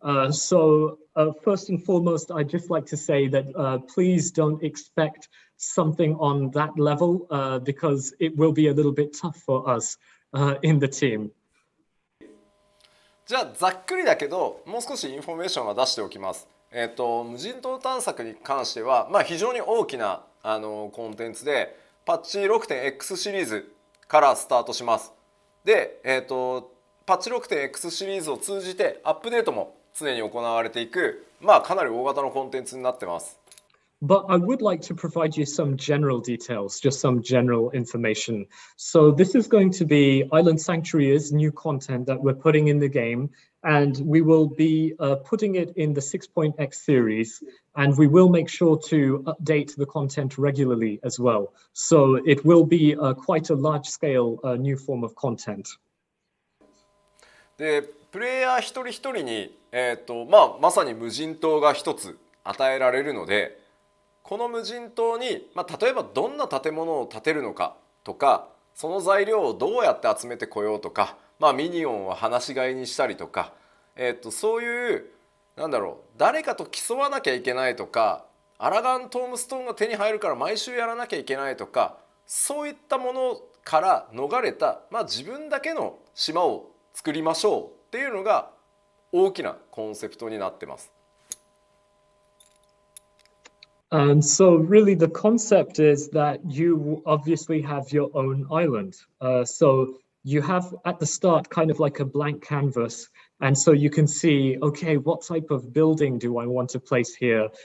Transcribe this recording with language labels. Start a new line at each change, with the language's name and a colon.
English: So first and foremost, I'd just like to say that please don't expect something on that level because it will be a little bit tough for us in the team.
Japanese: じゃあざっくりだけどもう少しインフォメーションは出しておきます。無人島探索に関しては、非常に大きなコンテンツでパッチ 6.X シリーズからスタートします。で、パッチ 6.X シリーズを通じてアップデートも常に行われていく、かなり大型のコンテンツになってます。
English: But I would like to provide you some general details, just some general information. So this is going to be Island Sanctuary is new content that we're putting in the game. and we will be putting it in the 6.x series, and we will make sure to update the content regularly as well. So it will be quite a large-scale new form of content.
Japanese: でプレイヤー一人一人に、まさに無人島が一つ与えられるので、この無人島に、例えばどんな建物を建てるのかとか、その材料をどうやって集めてこようとか、ミニオンを放し飼いにしたりとか、そういう誰かと競わなきゃいけないとか、アラガントームストーンが手に入るから毎週やらなきゃいけないとか、そういったものから逃れた、自分だけの島を作りましょうっていうのが大きなコンセプトになってます。
English: And so really the concept is that you obviously have your own island. So you have at the start kind of like a blank canvas. And so you can see, okay, what type of building do I want to place here?